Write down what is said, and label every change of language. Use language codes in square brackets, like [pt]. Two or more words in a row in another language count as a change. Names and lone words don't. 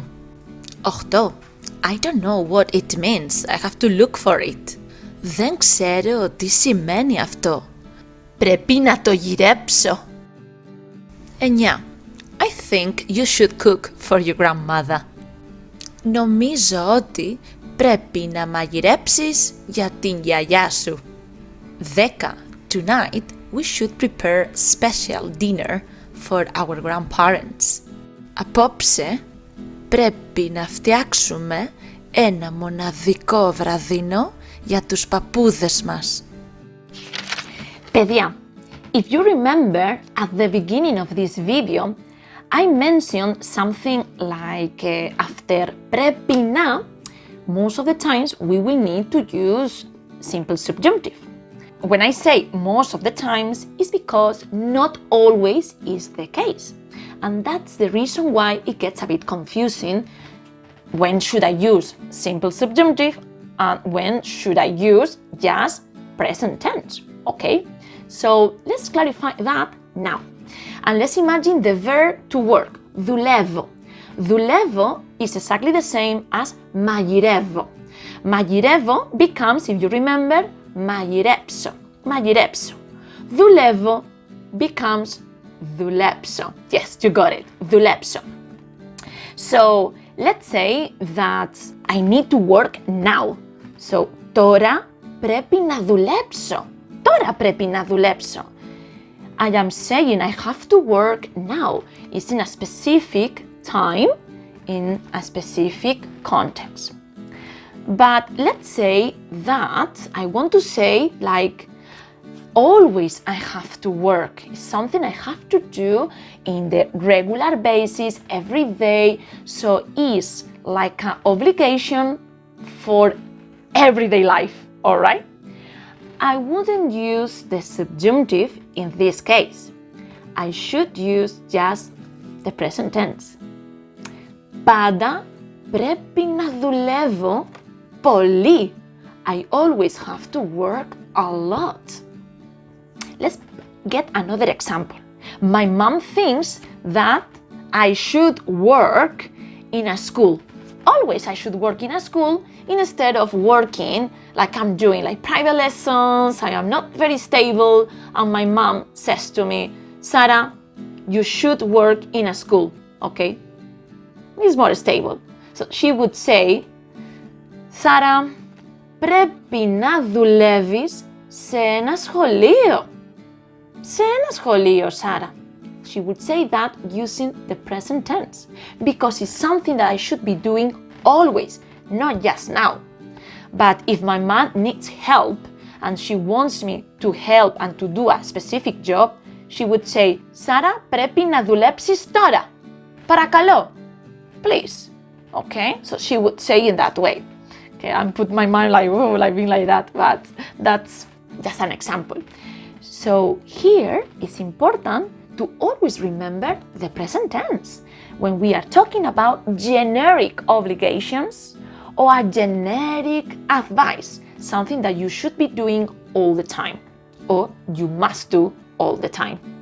[en] 8. I don't know what it means. I have to look for it. [el] Δεν ξέρω τι σημαίνει αυτό. Πρέπει να το γυρέψω. 9. [en] I think you should cook for your grandmother. [el] Νομίζω ότι πρέπει να μαγειρέψεις για την γιαγιά σου. [en] 10. Tonight we should prepare special dinner for our grandparents. [el] Απόψε πρέπει να φτιάξουμε ένα μοναδικό βραδινό για τους παππούδες μας. Παιδιά, [en] if you remember at the beginning of this video, I mentioned something like after [el] πρέπει να, [en] most of the times we will need to use simple subjunctive. When I say most of the times, it's because not always is the case. And that's the reason why it gets a bit confusing. When should I use simple subjunctive and when should I use just present tense? Okay, so let's clarify that now. And let's imagine the verb to work, [el] δουλεύω. [en] Δουλεύω is exactly the same as μαγειρεύω. Μαγειρεύω becomes, if you remember, [el] μαγειρέψω. Μαγειρέψω. Δουλεύω becomes δουλέψω. [en] Yes, you got it. δουλέψω. So, let's say that I need to work now. So, [el] τώρα πρέπει να δουλέψω. Τώρα πρέπει να δουλέψω. [en] I am saying I have to work now. It's in a specific time, in a specific context. But let's say that I want to say like always I have to work. It's something I have to do in the regular basis every day. So it's like an obligation for everyday life, all right? I wouldn't use the subjunctive in this case. I should use just the present tense. [el] Πάντα πρέπει να δουλεύω πολύ. [en] I always have to work a lot. Let's get another example. My mom thinks that I should work in a school. Always I should work in a school instead of working like I'm doing like private lessons. I am not very stable. And my mom says to me, Sarah, you should work in a school, okay? It's more stable. So she would say, Sarah, [el] πρέπει να δουλεύεις σε ένα σχολείο. Σε ένα σχολείο, Sarah. [en] She would say that using the present tense because it's something that I should be doing always, not just now. But if my mom needs help and she wants me to help and to do a specific job, she would say, Sarah, [el] πρέπει να δουλέψεις τώρα. Παρακαλώ. [en] Please. Okay? So she would say in that way. Okay, I put my mind like, oh, like being like that, but that's just an example. So here it's important to always remember the present tense when we are talking about generic obligations or a generic advice, something that you should be doing all the time or you must do all the time.